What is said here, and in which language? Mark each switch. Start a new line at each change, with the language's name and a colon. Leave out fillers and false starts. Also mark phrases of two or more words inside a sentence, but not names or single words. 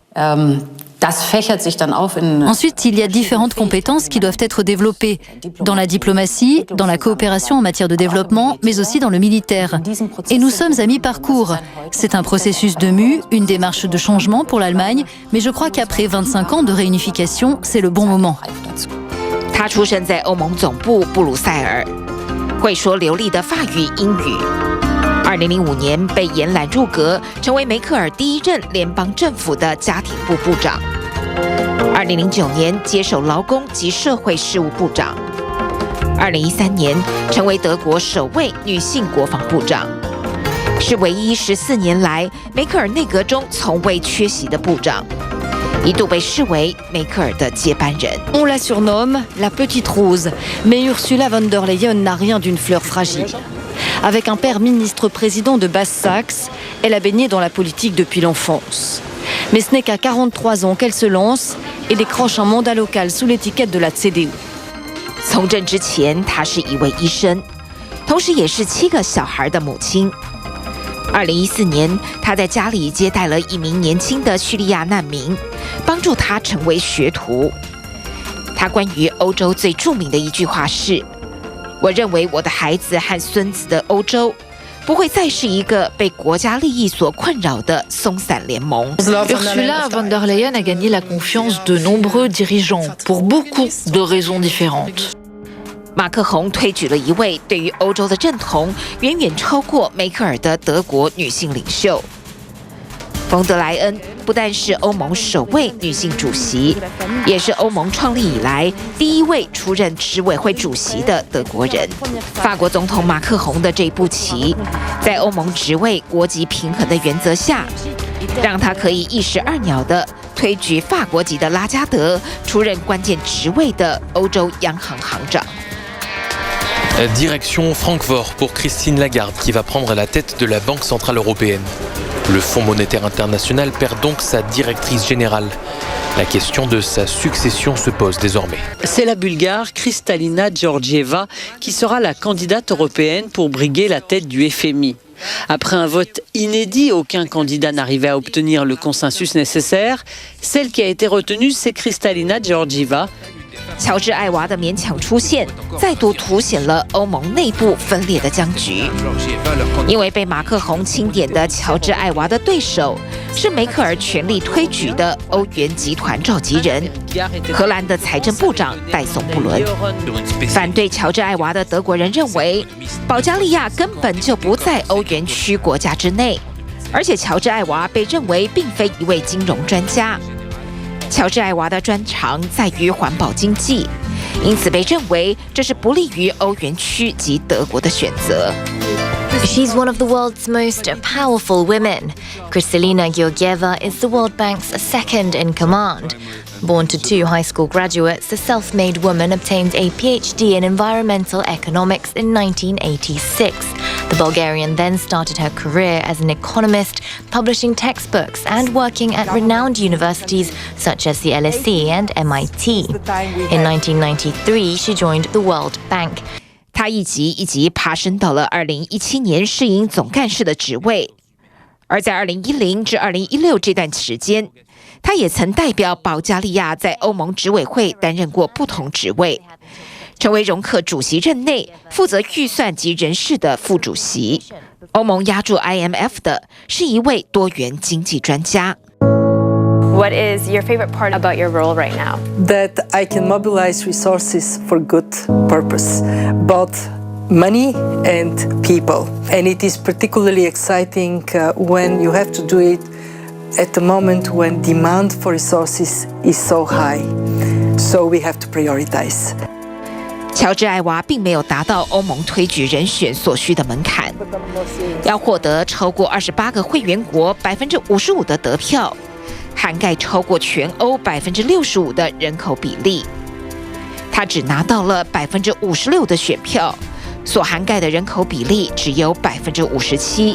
French: Ensuite, il y a différentes compétences qui doivent être développées dans la diplomatie, dans la coopération en matière de développement, mais aussi dans le militaire. Et nous sommes à mi-parcours. C'est un processus de mue, une démarche de changement pour l'Allemagne, mais je crois qu'après 25 ans de réunification, c'est le bon moment.
Chinese: 他出生在欧盟总部布鲁塞尔，会说流利的法语、英语。2005年被延揽入阁，成为梅克尔第1任联邦政府的家庭部部长。2009年接手劳工及社会事务部长。2013年成为德国首位女性国防部长，是唯一14年来梅克尔内阁中从未缺席的部长，一度被视为梅克尔的接班人。
French: On la surnomme la petite rose, mais Ursula von der Leyen n'a rien d'une fleur fragile. Avec un père ministre-président de Basse-Saxe, elle a baigné dans la politique depuis l'enfance. Mais ce n'est qu'à 43 ans qu'elle se lance et décroche un mandat local sous l'étiquette de la CDU.
Chinese: 从政之前，她是一位医生，同时也是7个小孩的母亲。2014年，她在家里接待了一名年轻的叙利亚难民，帮助他成为学徒。她关于欧洲最著名的一句话是：“我认为我的孩子和孙子的欧洲不会再是一个被国家利益所困扰的松散联盟。”
French: Ursula von der Leyen a gagné la confiance de nombreux dirigeants pour beaucoup de raisons différentes.
Chinese: 马克宏推举了一位对于欧洲的认同远远超过梅克尔的德国女性领袖。冯德莱恩不但是欧盟首位女性主席，也是欧盟创立以来第1位出任执委会主席的德国人。法国总统马克宏的这步棋，在欧盟职位国籍平衡的原则下，让他可以一石二鸟地推举法国籍的拉加德出任关键职位的欧洲央行行长。
French: Direction Francfort pour Christine Lagarde qui va prendre la tête de la Banque Centrale Européenne. Le Fonds monétaire international perd donc sa directrice générale. La question de sa succession se pose désormais. C'est la Bulgare Kristalina Georgieva qui sera la candidate européenne pour briguer la tête du FMI. Après un vote inédit, aucun candidat n'arrivait à obtenir le consensus nécessaire. Celle qui a été retenue, c'est Kristalina Georgieva,
Chinese: 乔治·艾娃的勉强出现，再度凸显了欧盟内部分裂的僵局。因为被马克宏钦点的乔治·艾娃的对手是梅克尔全力推举的欧元集团召集人荷兰的财政部长戴松布伦。反对乔治·艾娃的德国人认为，保加利亚根本就不在欧元区国家之内，而且乔治·艾娃被认为并非一位金融专家。乔治·艾娃的专长在于环保经济，因此被认为这是不利于欧元区及德国的选择。
English: She's one of the world's most powerful women. Kristalina Georgieva is the World Bank's second in command. Born to two high school graduates, the self-made woman obtained a PhD in environmental economics in 1986. The Bulgarian then started her career as an economist, publishing textbooks and working at renowned universities such as the LSE and MIT. In 1993, she joined the World Bank.
Chinese: 他一级一级爬升到了2017年世银总干事的职位，而在2010至2016这段时间，他也曾代表保加利亚在欧盟执委会担任过不同职位，成为容克主席任内负责预算及人事的副主席。欧盟押注 IMF 的是一位多元经济专家。
English: What is your favorite part about your role right now? That I can mobilize resources for good purpose, both money and people. And it is particularly exciting when you have to do it at the moment when demand for resources is so high. So we have to prioritize.
Chinese: 乔治·艾娃并没有达到欧盟推举人选所需的门槛，要获得超过28个会员国55%的得票，涵盖超过全欧65%的人口比例。他只拿到了56%的选票，所涵盖的人口比例只有57%。